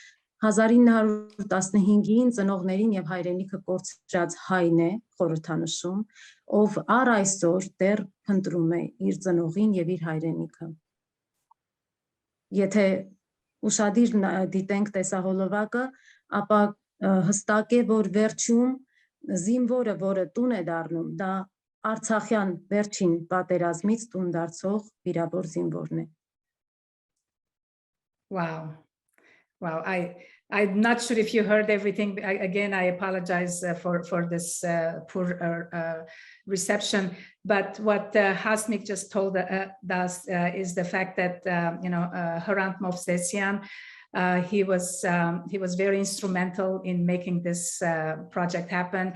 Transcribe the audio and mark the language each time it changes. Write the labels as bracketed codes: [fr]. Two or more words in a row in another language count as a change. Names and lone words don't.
[hy] 1915-ին ծնողներին եւ հայրենիքը կորցրած հայն է խորհրդանշում, ով առ այսօր դեռ փնտրում է իր ծնողին եւ իր հայրենիքը։ Եթե ուշադիր դիտենք տեսահոլովակը, ապա հստակ է, որ վերջում զինվորը, որը տուն է դառնում, դա Արցախյան վերջին պատերազմից տուն դարձող վիրավոր զինվորն է։ [en] Wow. Wow. I'm not sure if you heard everything. Again, I apologize for this poor reception. But what Hasmik just told us is the fact that Hrant Movsesian, he was very instrumental in making this project happen.